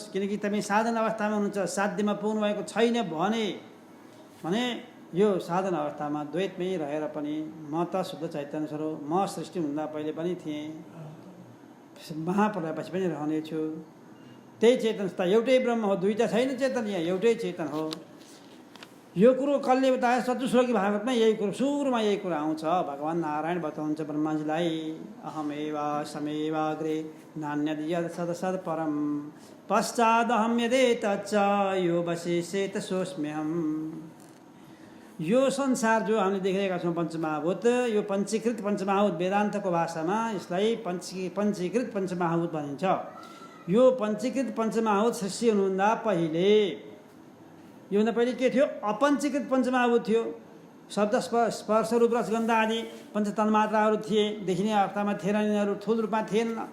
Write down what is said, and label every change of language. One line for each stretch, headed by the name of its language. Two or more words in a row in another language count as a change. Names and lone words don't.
Nepali: किनकि तपाईँ साधन अवस्थामा हुनुहुन्छ, साध्यमा पुग्नु भएको छैन भने यो साधन अवस्थामा द्वैतमै रहेर पनि म त शुद्ध चैतन्य स्वरूप, म सृष्टि हुँदा पहिले पनि थिएँ, महाप्रलयपछि पनि रहनेछु। त्यही चेतन सत्ता एउटै ब्रह्म हो। 2टा छैन चेतन, यहाँ एउटै चेतन हो। यो कुरो कसले बताए? चतुश्लोकी भागवतमा यही कुरो, सुरुमा यही कुरो आउँछ। भगवान् नारायण बताउनुहुन्छ ब्रह्माजीलाई,
Sanskrit: अहमेवा समेवाग्रे नान्यद् यद् सदसद् परम पश्चादहं यदेतच्च यो वशेषेत सोऽस्म्यहम्।
Nepali: यो संसार जो हामीले देखिरहेका छौँ पञ्चमहाभूत, यो पञ्चीकृत पञ्चमहाभूत, वेदान्तको भाषामा यसलाई पञ्चीकृत पञ्चमहाभूत भनिन्छ। यो पञ्चीकृत पञ्चमहाभूत सृष्टि हुनुभन्दा पहिले, योभन्दा पहिले के थियो? अपञ्चीकृत पञ्चमहाभूत थियो। शब्द स्पर्श रूप रसगन्ध आदि पञ्चतन्मात्राहरू थिए, देखिने अवस्थामा थिएन, यिनीहरू ठुल रूपमा थिएन।